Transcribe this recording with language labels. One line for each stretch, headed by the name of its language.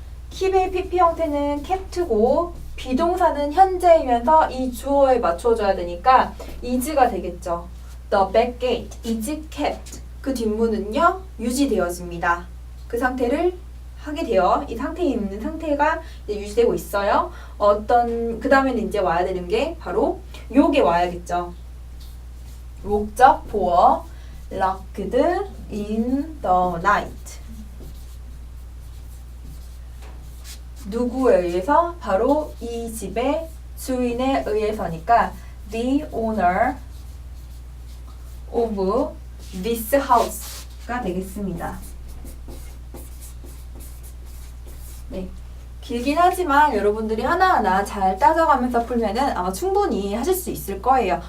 Korean: keep의 pp 형태는 kept고 비동사는 현재이면서 이 주어에 맞춰줘야 되니까 is가 되겠죠.
English: The back gate is kept.
Korean: 그 뒷문은요 유지되어집니다. 그 상태를 하게 돼요. 이 상태에 있는 상태가 이제 유지되고 있어요. 그 다음에는 이제 와야 되는 게 바로 요게 와야겠죠.
English: 목적 보어 locked in the night.
Korean: 누구에 의해서? 바로 이 집의 주인에 의해서니까 the owner of this house 가 되겠습니다. 네. 길긴 하지만 여러분들이 하나하나 잘 따져가면서 풀면은 아마 충분히 하실 수 있을 거예요.